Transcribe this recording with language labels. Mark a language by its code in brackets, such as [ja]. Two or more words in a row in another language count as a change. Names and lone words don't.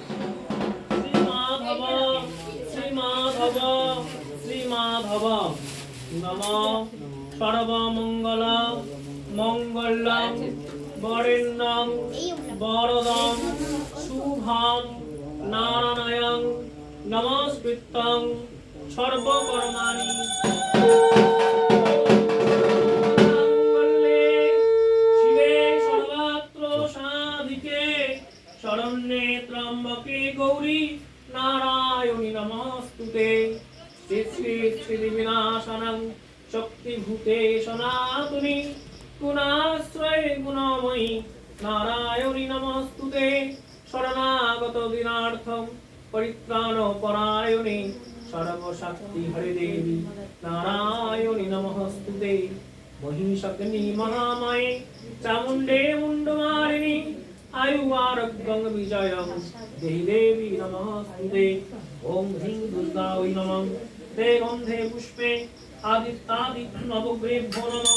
[sa] শ্রীমাধব নমঃ সর্বমঙ্গল মঙ্গলং বরেণ্যং বরদং শুভং নারায়ণং নমস্কৃত্যং সর্বকর্মাণি শিবে সর্বত্র সাধিকে শরণ্যে ত্র্যম্বকে গৌরী নারায়ণী নমস্তুতে। শ্রী শ্রী শ্রী বিনাশনং শক্তিভূতে সনাতনী গুণাশ্রয়ে গুণময়ী নারায়ণী নমস্তুতে। শরণাগত দিনার্থম পরিত্রাণ পরায়ণে সর্বশক্তি হরে দেবী নারায়ণী নমস্তুতে। মহিষগ্নি মহামায়ে চামুণ্ডে মুণ্ডমালিনী आयु आरोग्यं विजयं देहि देवी नमस्ते। ओम ह्रीं दुर्गा वै नमः। ते गन्धे पुष्पे आदित्यादि नवग्रेभ्यो नमः।